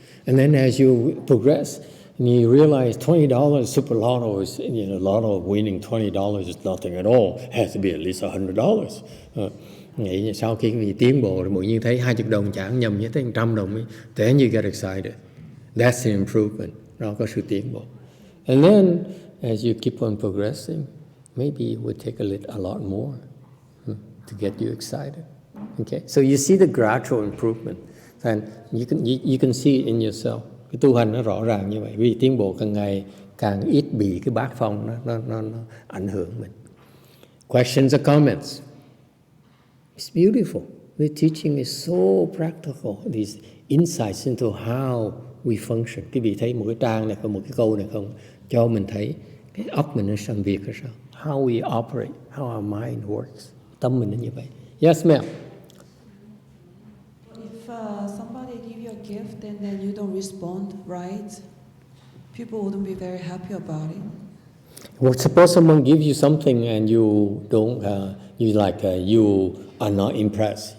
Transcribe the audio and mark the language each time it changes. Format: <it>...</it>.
<en>And then as you progress and you realize $20 super lotto is, lotto winning $20 is nothing at all, it has to be at least $100.</en> <vi>Nghĩ sau khi cái vị tiến bộ rồi, tự nhiên thấy 20 đồng chẳng nhầm như thấy 100 đồng ấy,</vi> <en>then you get excited. That's the improvement.</en> <vi>Đó có sự tiến bộ.</vi> <en>And then as you keep on progressing, maybe it would take a lot more to get you excited. Okay, so you see the gradual improvement, and you can see it in yourself.</en> <vi>Cái tu hành nó rõ ràng như vậy. Vì tiến bộ càng ngày càng ít bị cái bát phong nó ảnh hưởng mình.</vi> <en>Questions or comments? It's beautiful. The teaching is so practical. These insights into how we function.</en> <vi>Quý vị thấy một cái trang này không, một cái câu này không, cho mình thấy cái óc mình nó làm việc hay sao?</vi> <en>How we operate, how our mind works.</en> <vi>Tâm mình nó như vậy.</vi> <en>Yes, ma'am. If somebody give you a gift and then you don't respond right, people wouldn't be very happy about it. Well, suppose someone gives you something and you don't, you are not impressed.</en>